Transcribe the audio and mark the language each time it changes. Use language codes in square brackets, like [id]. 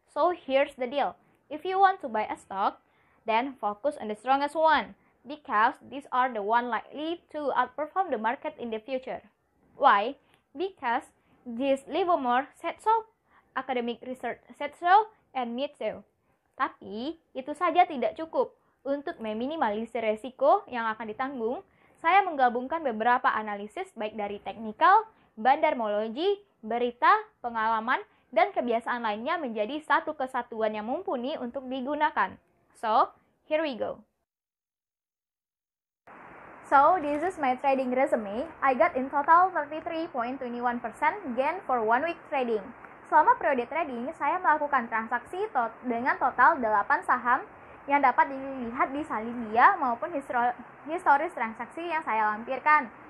[en] So here's the deal. If you want to buy a stock, then focus on the strongest one, because these are the one likely to outperform the market in the future. Why? Because Jesse Livermore said so, academic research said so, and me too. [id] Tapi itu saja tidak cukup. Untuk meminimalisir resiko yang akan ditanggung, saya menggabungkan beberapa analisis baik dari teknikal, bandarmologi, berita, pengalaman, dan kebiasaan lainnya menjadi satu kesatuan yang mumpuni untuk digunakan. [en] So, here we go. So, this is my trading resume. I got in total 33.21% gain for 1 week trading. [id] Selama periode trading, saya melakukan transaksi dengan total 8 saham yang dapat dilihat di salin dia maupun historis transaksi yang saya lampirkan.